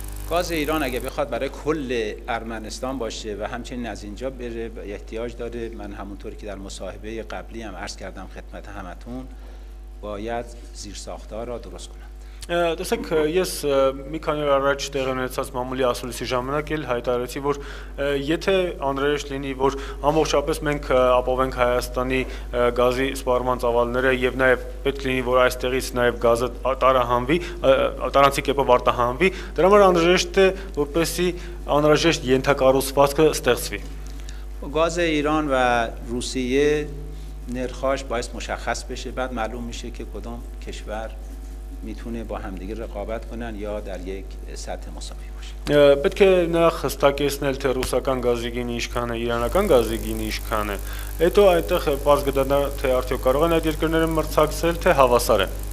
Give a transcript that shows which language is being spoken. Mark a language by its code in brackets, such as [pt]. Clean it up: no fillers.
[fa] گاز ایران اگه بخواد برای کل ارمنستان باشه و همچنین از اینجا بره احتیاج داره، من همونطوری که در مصاحبه قبلی هم عرض کردم خدمت همتون، باید زیرساخت‌ها را درست کنند. [hy] Տեսեք, ես մի քանի օր առաջ տեղի ունեցած մամուլի ասուլիսի ժամանակ էլ հայտարարեցի, որ եթե անհրաժեշտ լինի, որ ամբողջապես մենք ապահովենք Հայաստանի գազի սպառման ծավալները եւ նաեւ պետք լինի, որ այստեղից նաեւ գազը տարահանվի, տարանցի կերպով արտահանվի, դրա համար անհրաժեշտ է, որպեսզի անհրաժեշտ ենթակառուցվածքը ստեղծվի. [fa] گاز ایران و روسیه نرخاش باعث مشخص بشه، بعد معلوم میشه که کدام کشور میتونه با همدیگه رقابت کنن یا در یک سطح مساوی باشه. [hy] Պետք է նախ հստակեցնել թե ռուսական գազի գինի ինչքան է, իրանական գազի գինի ինչքան է։ Հետո այդտեղ բարձ կդառնա թե արդյոք կարող են այդ երկրները մրցակցել, թե հավասար է։